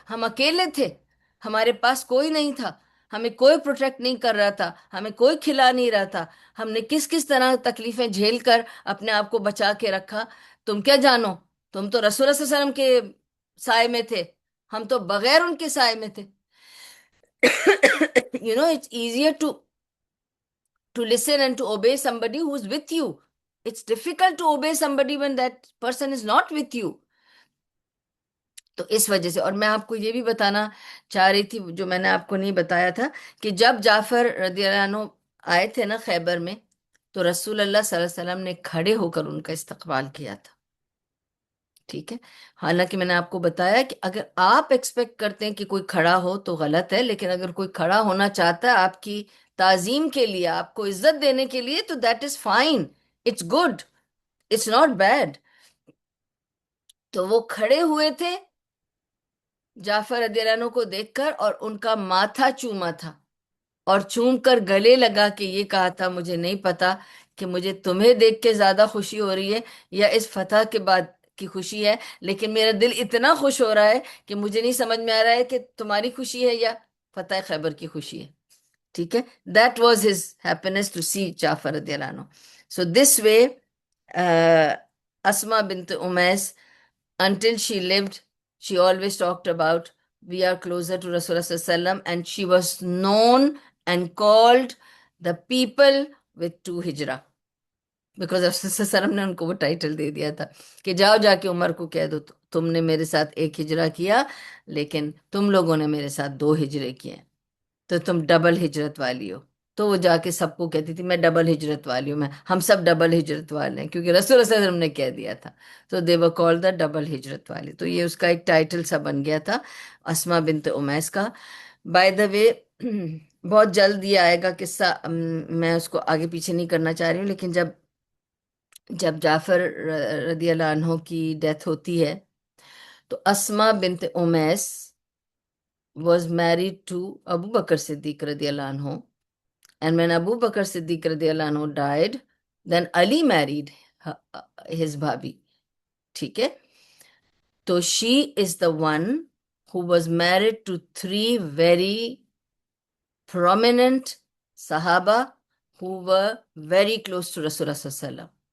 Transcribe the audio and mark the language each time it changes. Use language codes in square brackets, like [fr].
[ur] ہم اکیلے تھے، ہمارے پاس کوئی نہیں تھا، ہمیں کوئی پروٹیکٹ نہیں کر رہا تھا، ہمیں کوئی کھلا نہیں رہا تھا، ہم نے کس کس طرح تکلیفیں جھیل کر اپنے آپ کو بچا کے رکھا. تم کیا جانو، تم تو رسول اللہ صلی اللہ علیہ وسلم کے سائے میں تھے، ہم تو بغیر ان کے سائے میں تھے. [en] It's easier to listen and to obey somebody who's with you. It's difficult to obey somebody when that person is not with you. [ur] تو اس وجہ سے، اور میں آپ کو یہ بھی بتانا چاہ رہی تھی جو میں نے آپ کو نہیں بتایا تھا، کہ جب جعفر رضی اللہ عنہ آئے تھے نا خیبر میں، تو رسول اللہ صلی اللہ علیہ وسلم نے کھڑے ہو کر ان کا استقبال کیا تھا. ٹھیک ہے، حالانکہ میں نے آپ کو بتایا کہ اگر آپ ایکسپیکٹ کرتے ہیں کہ کوئی کھڑا ہو تو غلط ہے، لیکن اگر کوئی کھڑا ہونا چاہتا ہے آپ کی تعظیم کے لیے، آپ کو عزت دینے کے لیے، تو [en] That is fine, it's good, it's not bad. [ur] تو وہ کھڑے ہوئے تھے جعفر رضی اللہ عنہ کو دیکھ کر، اور ان کا ماتھا چوما تھا اور چوم کر گلے لگا کے یہ کہا تھا مجھے نہیں پتا کہ مجھے تمہیں دیکھ کے زیادہ خوشی ہو رہی ہے یا اس فتح کے بعد کی خوشی ہے، لیکن میرا دل اتنا خوش ہو رہا ہے کہ مجھے نہیں سمجھ میں آ رہا ہے کہ تمہاری خوشی ہے یا فتح خیبر کی خوشی ہے. ٹھیک ہے، [en] That was his happiness to see Jafar رضی اللہ عنہ. So this way Asma bint Umais until she lived, she always talked about we are closer to Rasulullah sallallahu alaihi wasallam, and she was known and called the people with two hijrah, because Rasulullah sallallahu alaihi wasallam [ur] نے ان کو وہ title دے دیا تھا کہ جاؤ جا کے عمر کو کہہ دو تم نے میرے ساتھ ایک ہجرہ کیا، لیکن تم لوگوں نے میرے ساتھ دو ہجرے کیے، تو تم ڈبل ہجرت والی ہو۔ تو وہ جا کے سب کو کہتی تھی میں ڈبل ہجرت والی ہوں، میں ہم سب ڈبل ہجرت والے ہیں، کیونکہ رسول اللہ صلی اللہ علیہ وسلم نے کہہ دیا تھا۔ تو [en] they were called the [ur] ڈبل ہجرت والی، تو یہ اس کا ایک ٹائٹل سا بن گیا تھا اسما بنت امیس کا۔ [en] by the way [ur] بہت جلد یہ آئے گا قصہ، میں اس کو آگے پیچھے نہیں کرنا چاہ رہی ہوں، لیکن جب جب جعفر رضی اللہ عنہ کی ڈیتھ ہوتی ہے تو اسما بنت امیس [en] was married to Abu Bakr Siddiq radiallahu anhu. And when Abu Bakr Siddiq radiallahu anhu died, then Ali married his bhabhi. [ur] ٹھیک ہے؟ تو [en] she is the one who was married to three very prominent Sahaba who were very close to Rasulullah صلی اللہ علیہ وسلم.